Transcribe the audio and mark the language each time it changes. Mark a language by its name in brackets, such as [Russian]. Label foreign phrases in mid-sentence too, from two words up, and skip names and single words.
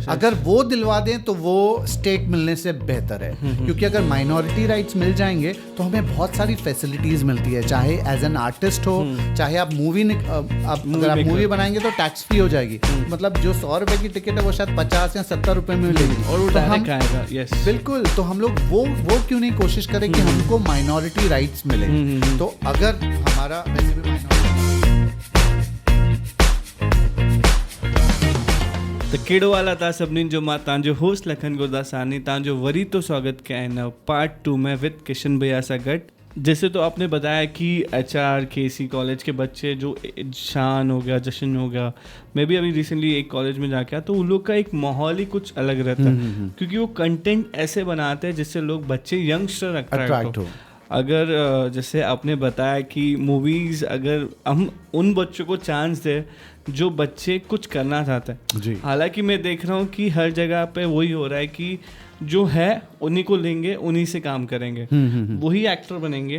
[Hindi] अगर वो दिलवा दें तो वो स्टेट मिलने से बेहतर है, क्योंकि अगर [English] minority rights [Hindi] मिल जाएंगे तो हमें बहुत सारी फैसिलिटीज मिलती है, चाहे [English] as an artist [Hindi] हो, चाहे आप अगर आप मूवी बनाएंगे तो [English] tax free [Hindi] हो जाएगी। मतलब जो 100 रुपए की टिकट है वो शायद 50 या 70 रुपए में मिलेगी, और वो डायरेक्ट आएगा। यस, बिल्कुल। तो हम लोग वो क्यों नहीं कोशिश करें कि हमको [English] minority rights [Hindi] मिले। तो अगर हमारा वैसे भी [Sindhi] त कहिड़ो हाल आहे तव्हां सभिनीनि जो? मां तव्हांजो होस्ट लखन गुरदासानी तव्हांजो वरी तो स्वागत कया आहिनि पार्ट 2 में विद किशन भैया सां गॾु। [Hindi] जैसे तो आपने बताया कि HRKC कॉलेज के बच्चे जो शान हो गया, जशन हो गया, मैं भी अभी रिसेंटली एक कॉलेज में जाके आया, तो उन लोग का एक माहौल ही कुछ अलग रहता है, क्योंकि वो कंटेंट ऐसे बनाते हैं जिससे लोग बच्चे [English] youngster attract [Hindi] हो। अगर जैसे आपने बताया कि मूवीज़ अगर हम उन बच्चों को चांस दें जो बच्चे कुछ करना चाहते हैं, हालांकि मैं देख रहा हूँ कि हर जगह पे वही हो रहा है कि जो है उन्हीं को लेंगे, उन्हीं से काम करेंगे, वही एक्टर बनेंगे।